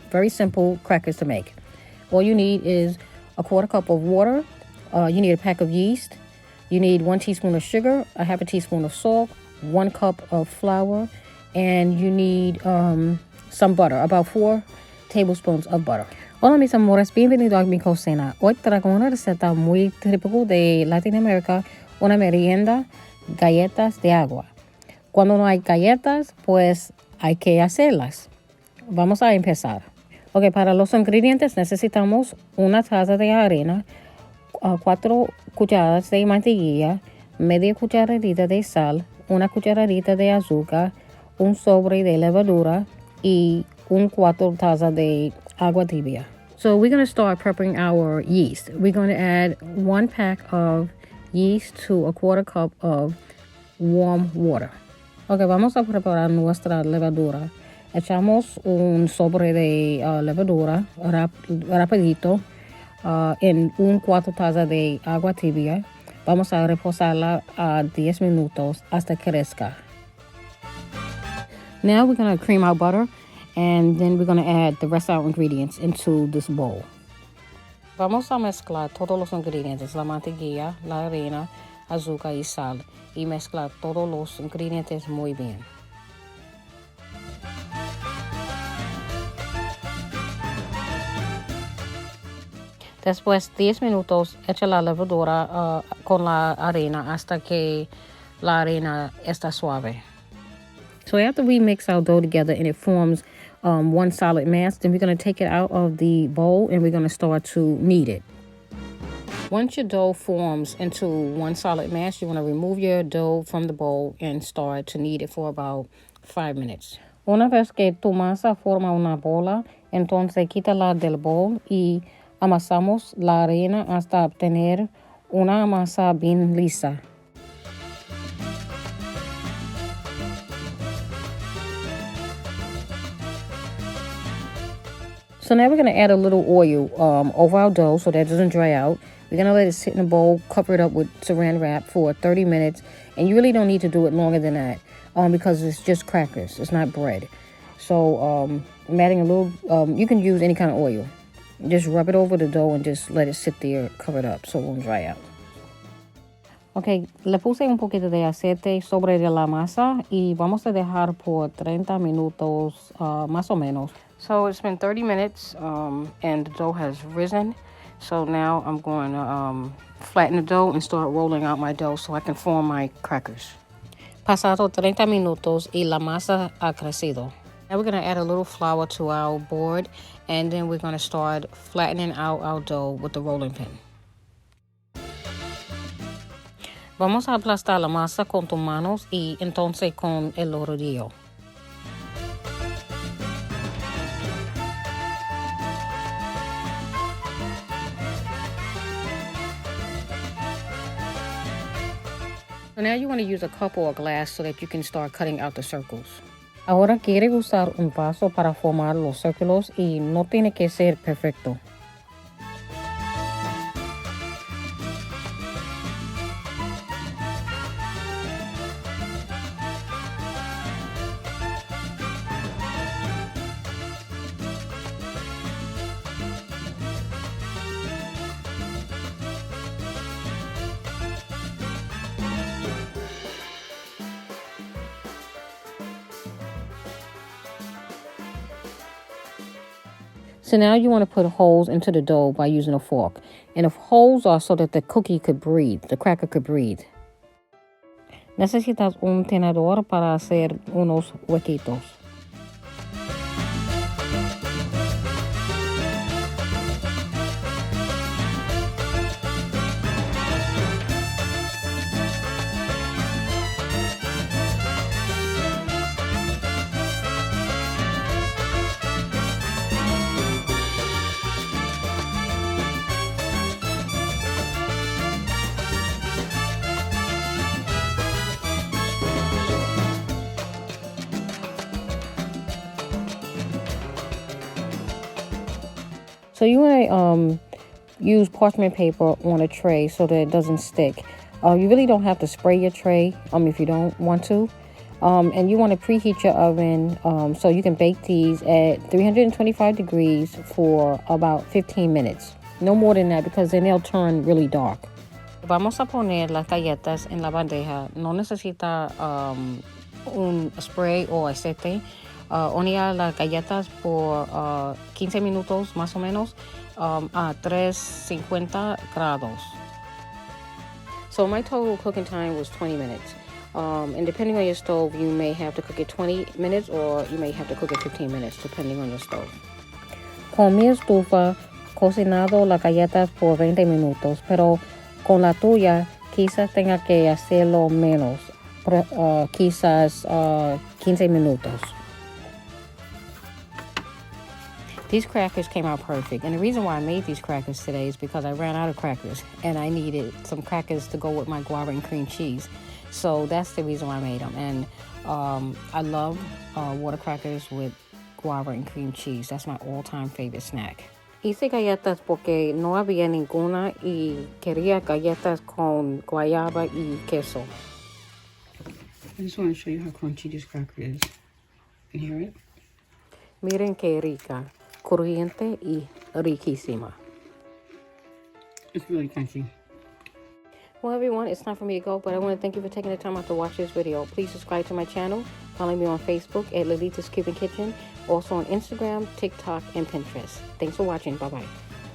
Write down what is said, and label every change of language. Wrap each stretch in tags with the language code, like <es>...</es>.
<en>Very simple crackers to make. All you need is a quarter cup of water. You need a pack of yeast. You need 1 teaspoon of sugar, a half a teaspoon of salt, 1 cup of flour, and you need some butter, about 4 tablespoons of butter.</en> <es>Hola mis amores, bienvenido a mi cocina. Hoy traigo una receta muy típica de Latinoamérica, una merienda, galletas de agua. Cuando no hay galletas, pues hay que hacerlas. Vamos a empezar. Ok, para los ingredientes necesitamos una taza de harina, 4 cucharadas de mantequilla, media cucharadita de sal, una cucharadita de azúcar, un sobre de levadura y 4 tazas de agua tibia.</es> <en>So we're going to start prepping our yeast. We're going to add 1 pack of yeast to a quarter cup of warm water.</en> <es>Ok, vamos a preparar nuestra levadura. Echamos un sobre de levadura rapidito en 4 tazas de agua tibia. Vamos a reposarla a 10 minutos hasta que crezca.</es> <en>Now we're going to cream our butter. And then we're going to add the rest of our ingredients into this bowl.</en> <es>Vamos a mezclar todos los ingredientes, la mantequilla, la harina, azúcar y sal. Y mezclar todos los ingredientes muy bien. Después 10 minutos, echa la levadura con la harina hasta que la harina está suave.</es> <en>So after we mix our dough together and it forms one solid mass, then we're going to take it out of the bowl and we're going to start to knead it. Once your dough forms into one solid mass, you want to remove your dough from the bowl and start to knead it for about 5 minutes.</en> <es>Una vez que tu masa forma una bola, entonces quítala del bowl y amasamos la harina hasta obtener una masa bien lisa.</es> <en>So now we're going to add a little oil over our dough so that it doesn't dry out. We're going to let it sit in a bowl, cover it up with saran wrap for 30 minutes. And you really don't need to do it longer than that because it's just crackers. It's not bread. So I'm adding a little, you can use any kind of oil. Just rub it over the dough and just let it sit there covered up so it won't dry out.</en> <es>Ok, le puse un poquito de aceite sobre la masa y vamos a dejar por 30 minutos más o menos.</es> <en>So it's been 30 minutes and the dough has risen. So now I'm going to flatten the dough and start rolling out my dough so I can form my crackers.</en> <es>Pasado 30 minutos y la masa ha crecido.</es> <en>Now we're going to add a little flour to our board and then we're going to start flattening out our dough with the rolling pin.</en> <es>Vamos a aplastar la masa con tus manos y entonces con el rodillo.</es> <en>So now you want to use a cup or a glass so that you can start cutting out the circles.</en> <es>Ahora quiere usar un vaso para formar los círculos y no tiene que ser perfecto.</es> <en>So now you want to put holes into the dough by using a fork. And the holes are so that the cookie could breathe, the cracker could breathe.</en> <es>Necesitas un tenedor para hacer unos huequitos.</es> <en>So you want to use parchment paper on a tray so that it doesn't stick. You really don't have to spray your tray if you don't want to. And you want to preheat your oven so you can bake these at 325 degrees for about 15 minutes. No more than that, because then they'll turn really dark.</en> <es>Vamos a poner las galletas en la bandeja. No necesita un spray o aceite. Hornear las galletas por 15 minutos más o menos a 350 grados.</es> <en>So my total cooking time was 20 minutes. And depending on your stove, you may have to cook it 20 minutes or you may have to cook it 15 minutes, depending on your stove.</en> <es>Con mi estufa, cocinado las galletas por 20 minutos, pero con la tuya quizás tenga que hacerlo menos, quizás 15 minutos.</es> <en>These crackers came out perfect, and the reason why I made these crackers today is because I ran out of crackers, and I needed some crackers to go with my guava and cream cheese. So that's the reason why I made them, and I love water crackers with guava and cream cheese. That's my all-time favorite snack.</en> <es>Hice galletas porque no había ninguna y quería galletas con guayaba y queso.</es> <en>I just want to show you how crunchy this cracker is. Can you hear it?</en> <es>Miren qué rica, crujiente y riquísima.</es> <en>It's really crunchy. Well, everyone, it's time for me to go, but I want to thank you for taking the time out to watch this video. Please subscribe to my channel. Follow me on Facebook at Lolita's Cuban Kitchen. Also on Instagram, TikTok, and Pinterest. Thanks for watching. Bye-bye.</en>